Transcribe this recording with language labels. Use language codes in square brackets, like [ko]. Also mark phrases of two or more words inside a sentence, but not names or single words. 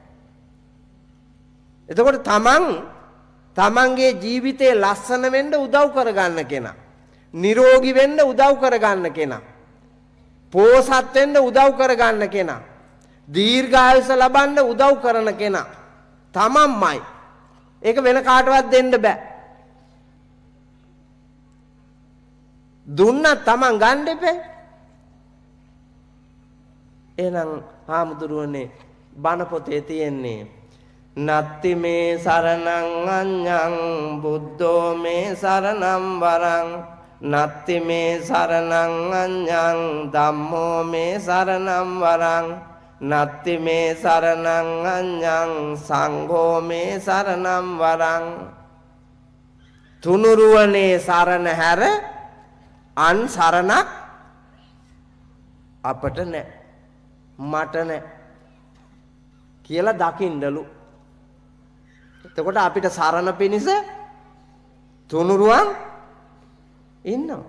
[si] එතකොට තමන්ගේ ජීවිතේ ලස්සන වෙන්න උදව් කරගන්න කෙනා, නිරෝගී වෙන්න උදව් කරගන්න කෙනා, පෝසත් වෙන්න උදව් කරගන්න කෙනා, දීර්ඝායුෂ ලබන්න උදව් කරන කෙනා තමන්මයි. ඒක වෙන කාටවත් දෙන්න බෑ. දුන්නත් තමන් ගන්න දෙපේ. එහෙනම් හාමුදුරුවනේ බණ පොතේ තියෙන්නේ [pi] නත්ති මේ සරණං අඤ්ඤං බුද්ධෝ මේ සරණං වරං නත්ති මේ සරණං අඤ්ඤං ධම්මෝ මේ සරණං වරං නත්ති මේ සරණං අඤ්ඤං සංඝෝ මේ සරණං වරං. [si] තුනුරුවනේ සරණ හැර අන් සරණක් අපට නැහැ, මට නැහැ කියලා දකින්නලු. එතකොට අපිට සරණ පිණිස තුනුරුවන් ඉන්නවා.